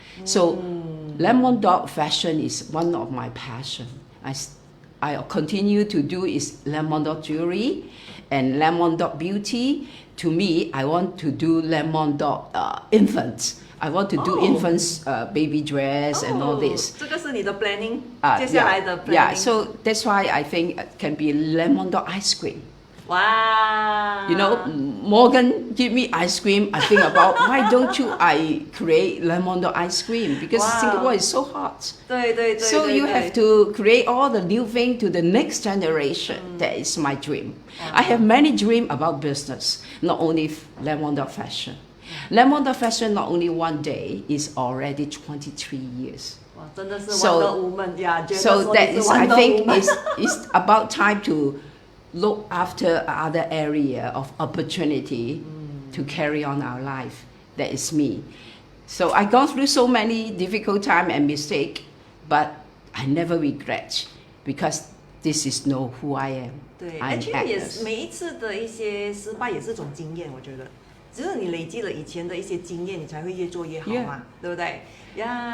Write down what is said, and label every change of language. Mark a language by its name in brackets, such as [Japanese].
[English] So Lemon Dot Fashion is one of my passion. I continue to do is Lemon Dot Jewelry and Lemon Dot Beauty. To me, I want to do Lemon Dot Infants. I want to do infants baby dress and all this. [Chinese] 这个是你的 planning， 接下来的 planning。 [English] Yeah, so that's why I think it can be Lemon Dot ice cream. Wow. You know, Morgan give me ice cream. I think about why don't I create Lemon Dot ice cream because Singapore is so hot. [Chinese] 对对对。 [English] So you have to create all the new thing to the next generation. That is my dream. I have many dreams about business, not only Lemon Dot Fashion. Lemon Dot Fashion not only one day is already 23 years. [Chinese] 哇，真的是 Wonder Woman 呀！ [English] So that is, I think, is about time to look after other area of opportunity to carry on our life. That is me. So I gone through so many difficult time and mistake, but I never regret because this is know who I am. [Chinese] 对 [English] I'm [Chinese] ，actually 也 [English] Agnes. [Chinese] 是每一次的一些失败也是种经验，我觉得，只有你累积了以前的一些经验，你才会越做越好嘛，对不对？Yeah.